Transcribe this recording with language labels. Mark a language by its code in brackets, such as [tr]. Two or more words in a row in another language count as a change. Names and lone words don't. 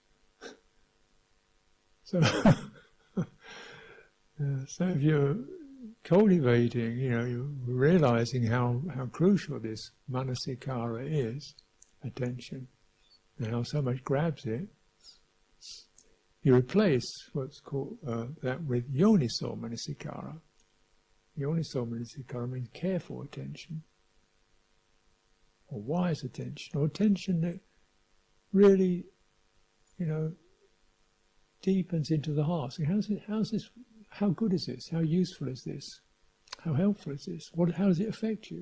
[en] So, so if you're cultivating, you're realizing how crucial this manasikara is, attention, and how so much grabs it. You replace what's called that with [pi] yoniso manasikara. Yoniso manasikara [en] means careful attention, or wise attention, or attention that really, deepens into the heart. So how's this? How good is this? How useful is this? How helpful is this? How does it affect you?